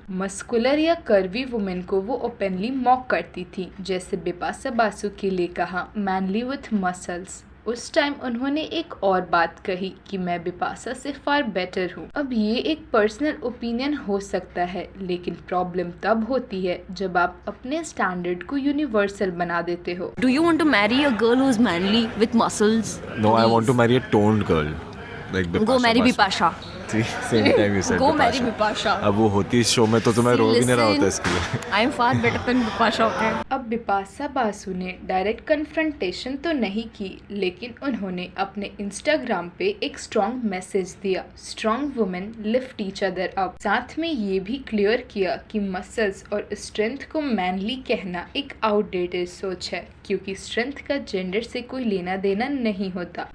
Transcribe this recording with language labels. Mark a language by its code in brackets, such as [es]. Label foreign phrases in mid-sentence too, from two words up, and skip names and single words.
[hi] मस्कुलर या [en] curvy women [hi] को वो [en] openly mock [hi] करती थी, जैसे बिपाशा बासु के लिए कहा [en] manly with muscles. [hi] उस टाइम उन्होंने एक और बात कही कि मैं बिपाशा से [en] far better [hi] हूँ। अब ये एक [en] personal opinion [hi] हो सकता है, लेकिन प्रॉब्लम तब होती है जब आप अपने स्टैंडर्ड को यूनिवर्सल बना देते हो। [en] Do you want to marry a girl who's manly with muscles? No, I want to marry a toned girl. Like Bipasha Go marry Basu. Bipasha. See, same time you said Go Bipasha. marry Bipasha. [hi] अब वो होती इस शो में तो तुम्हें रो भी नहीं रहा होता [en] Listen, [hi] इसके लिए। [en] I am far better than Bipasha. Okay. [hi] अब बिपाशा बासु ने [en] direct confrontation [hi] तो नहीं की, लेकिन उन्होंने अपने इंस्टाग्राम पे एक [en] strong message [hi] दिया, [en] strong women lift each other up. [hi] साथ में ये भी क्लियर किया कि मसल्स और स्ट्रेंथ को मैनली कहना एक आउटडेटेड सोच है, क्योंकि स्ट्रेंथ का जेंडर से कोई लेना देना नहीं होता।